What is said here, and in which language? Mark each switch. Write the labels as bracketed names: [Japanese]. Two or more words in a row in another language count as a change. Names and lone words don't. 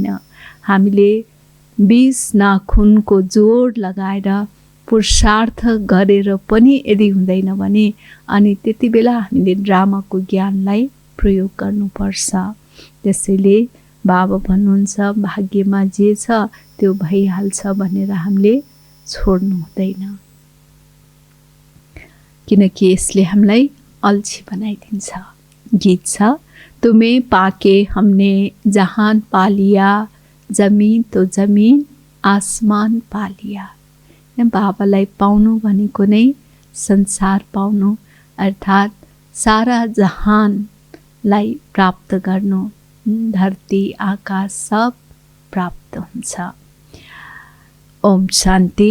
[Nepali] हामीले 20 नाखुनको जोड लगाएर पुरुषार्थ गरेर पनि यदि हुँदैन भने अनि त्यति बेला हामीले ड्रामाको ज्ञानलाई प्रयोग गर्नुपर्छ। त्यसैले बाबा भन्नुहुन्छ, भाग्यमा जे छ त्यो भइहाल्छ भनेर हामीले छोड्नु हुँदैन, किनकि यसले हामीलाई अल्छी बनाइदिन्छ। गीत छ, [Hindi] तुम्हें पाके हमने जहान पा लिया, जमीन तो जमीन आसमान पा लिया। [Nepali] बाबालाई पाउनु भनेको नै संसार पाउनु, अर्थात् सारा जहानलाई प्राप्त गर्नु। धरती आकाश सब प्राप्त हुन्छ। ओम शान्ति।